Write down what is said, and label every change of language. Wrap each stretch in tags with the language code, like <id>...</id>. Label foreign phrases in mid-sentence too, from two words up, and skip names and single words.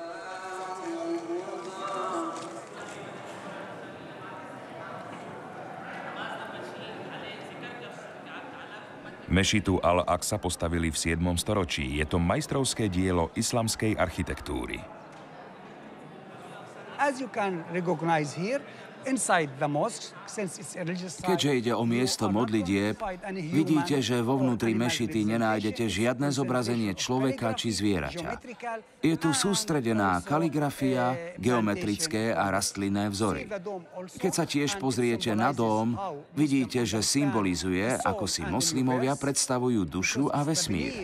<sk>Mešitu Al-Aqsa postavili v 7. storočí. Je to majstrovské dielo islamskej architektúry.</sk> <en>As you can recognize here, inside the mosque, since it's a religious site,</en> <sk>Keďže ide o miesto modlitieb, vidíte, že vo vnútri mešity nenájdete žiadne zobrazenie človeka či zvieraťa. Je tu sústredená kaligrafia, geometrické a rastlinné vzory. Keď sa tiež pozriete na dóm, vidíte, že symbolizuje, ako si moslimovia predstavujú dušu a vesmír.</sk>